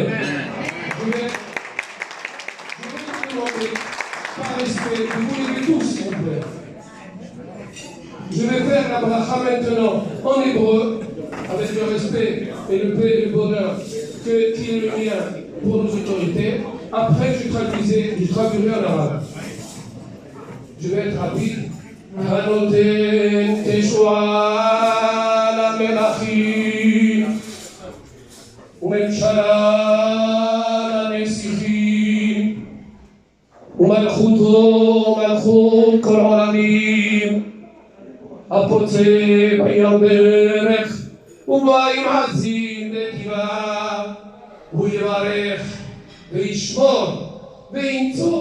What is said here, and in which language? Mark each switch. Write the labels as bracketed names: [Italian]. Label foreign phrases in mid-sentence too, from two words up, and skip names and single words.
[French] Je vais vous demander, par respect, de vous lever tous, s'il vous plaît. Je vais faire la bracha maintenant en hébreu, avec le respect et le paix et le bonheur qui est le mien pour nos autorités. Après, je traduirai en arabe. Je vais être rapide. [Hebrew] הנותן תשועה למלכים וממשלה לנסיכים ומלכותו מלכות כל עולמים הפוצה בים דרך ומים עזים הוא יברך וישמור וינצור